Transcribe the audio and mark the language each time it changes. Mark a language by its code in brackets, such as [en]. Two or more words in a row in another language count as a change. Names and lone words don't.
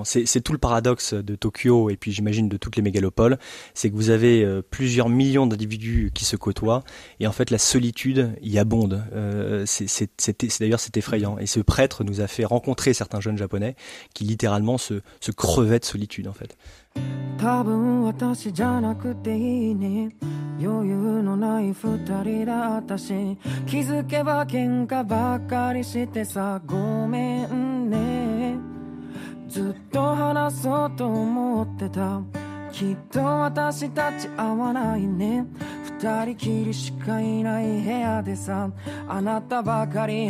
[fr] C'est tout le paradoxe de Tokyo et puis j'imagine de toutes les mégalopoles, c'est que vous avez plusieurs millions d'individus qui se côtoient et en fait la solitude y abonde. D'ailleurs c'est effrayant. Et ce prêtre nous a fait rencontrer certains jeunes japonais qui littéralement se crevaient de solitude en fait. [ja] 多分私じゃなくていいね余裕のない二人だったし気づけば喧嘩ばっかりしてさごめんねずっと話そうと思ってたきっと私たち合わないね二人きりしかいない部屋でさあなたばかり